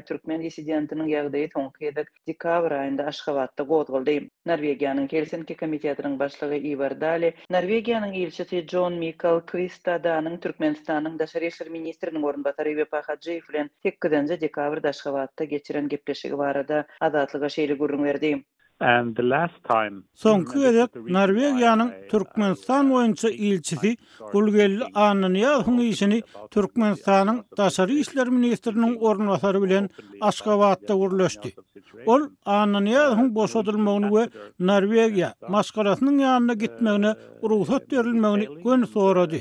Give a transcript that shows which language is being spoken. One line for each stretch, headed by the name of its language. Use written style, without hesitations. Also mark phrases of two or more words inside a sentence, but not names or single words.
Turkmen: Türkmen dissidentiniň ýagdaýy soňky ýyl dekabr aýynda Aşgabatda gozguldy. Norwegiýanyň Helsinki komitetiniň başlygy Ivar Dali, Norwegiýanyň ilçisi John Michael Kvistadanyň Türkmenistanyň daşary işler ministriniň orunbatary Wepa Hadjiýew bilen 8-nji dekabrda Aşgabatda geçiren gepleşigi barada Adatlyga şeýle gurrun berdi.
English: And the last time
Turkmen: Soňky gezek Norwegiýanyň Türkmenistan boýunça ilçisi Gulgelli Anyňyň işini Türkmenistanyň daşary işler ministriniň orunbatary bilen Aşgabatda gurleşdi. Ol Anyňyň boşadylmagyny we Norwegiýa maskarasynyň ýanyna gitmegine ruhsat berilmegini gön sorady.